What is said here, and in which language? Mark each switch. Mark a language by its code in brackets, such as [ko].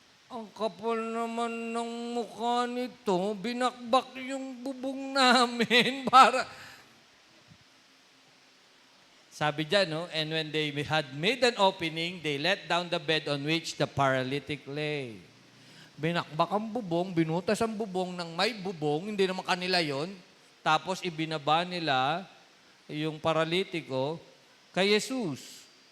[tl] Ang kapal naman ng mukha nito, binakbak yung bubong namin para... Sabi dyan, [en] and when they had made an opening, they let down the bed on which the paralytic lay. [tl] Binakbak ang bubong, binutas ang bubong ng may bubong, hindi naman kanila yon. Tapos ibinaba nila yung paralitiko kay Jesus.